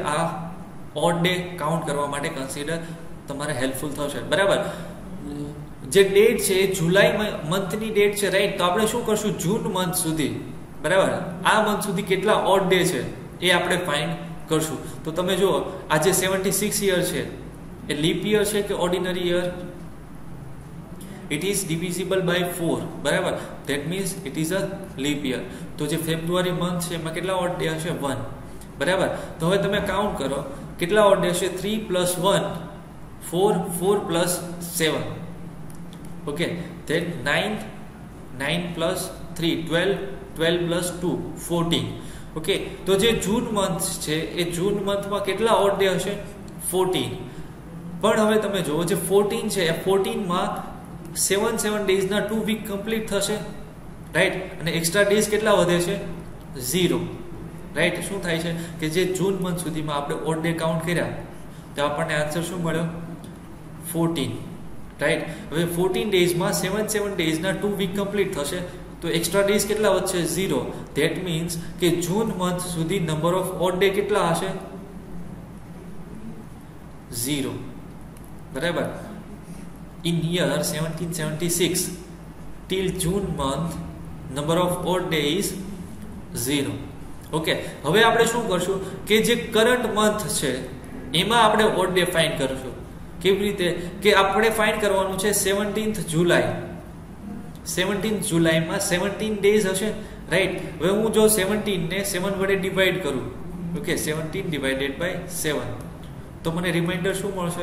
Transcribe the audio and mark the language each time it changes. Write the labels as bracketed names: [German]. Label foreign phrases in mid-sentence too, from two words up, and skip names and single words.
[Gujarati] આ [English] odd day count [Gujarati] કરવા માટે કન્સિડર તમારે હેલ્પફુલ થશે, બરાબર. જે ડેટ છે એ જુલાઈ [English] month date [Gujarati] છે, રાઈટ. તો આપણે શું કરશું? જૂન મંથ સુધી, બરાબર. આ મંથ સુધી કેટલા [English] odd day [Gujarati] છે એ આપણે ફાઇન્ડ કરશું. તો તમે જુઓ, આ જે 76 યર છે એ [English] leap year [Gujarati] છે કે [English] ordinary year? It is divisible by 4, બરાબર. That means it is a leap year. [Gujarati] તો જે ફેબ્રુઆરી મંથ છે એમાં કેટલા [English] odd day [Gujarati] હશે? 1, બરાબર. તો હવે તમે કાઉન્ટ કરો કેટલા [English] odd day [Gujarati] હશે? [English] 3 plus 1 4, 4 plus 7, ઓકે. then 9 plus 3 12, 12 plus 2 14. [Gujarati] ઓકે, તો જે જૂન મંથ છે એ જૂન મંથમાં કેટલા [English] odd day [Gujarati] હશે? 14. પણ હવે તમે જુઓ જે 14 છે એ 14 માં 7 ડેઝના 2 [English] week complete [Gujarati] થશે, રાઈટ. અને [English] extra days [Gujarati] કેટલા વધે છે? 0, રાઈટ. શું થાય છે કે જે જૂન મંથ સુધીમાં આપણે [English] odd day count [Gujarati] કર્યા તો આપણને આન્સર શું મળ્યો? 14, રાઈટ. હવે 14 ડેઝમાં 7 ડેઝના 2 [English] week complete [Gujarati] થશે તો [English] extra days [Gujarati] કેટલા વધશે? 0. [English] that means [Gujarati] કે જૂન મંથ સુધી [English] number of odd day [Gujarati] કેટલા હશે? 0, બરાબર. [English] In year 1776 till June month number of odd day is 0. [Gujarati] ઓકે, હવે આપણે શું કરશું કે જે [English] current month [Gujarati] છે એમાં આપણે [English] odd day [Gujarati] ફાઇન્ડ કરશું. કેવી રીતે કે આપણે ફાઇન્ડ કરવાનું છે 17th જુલાઈ. 17th જુલાઈમાં 17 ડેઝ હશે, રાઈટ. હવે હું જો 17 ને 7 વડે ડિવાઈડ કરું, ઓકે, 17 [English] divided by [Gujarati] 7, તો મને રિમાઇન્ડર શું મળશે?